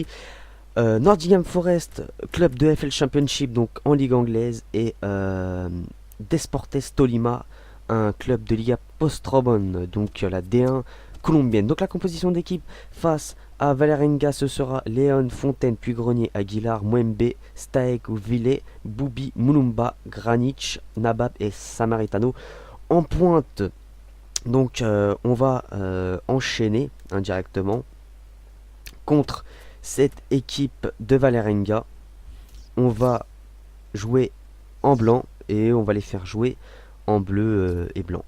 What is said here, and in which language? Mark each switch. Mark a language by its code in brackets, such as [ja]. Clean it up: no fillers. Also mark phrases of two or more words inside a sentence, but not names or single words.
[fr] Nottingham Forest, club de FL Championship, donc en Ligue anglaise, et Desportes Tolima, un club de Liga Postrobon, donc la D1 colombienne. Donc la composition d'équipe face à Vålerenga, ce sera Léon, Fontaine, Puigrenier, Aguilar, Mwembe, Staek, Ville, Boubi, Mulumba, Granic, Nabab et Samaritano en pointe. Donc on va enchaîner indirectement contre cette équipe de Vålerenga. On va jouer en blanc et on va les faire jouer en bleu et blanc.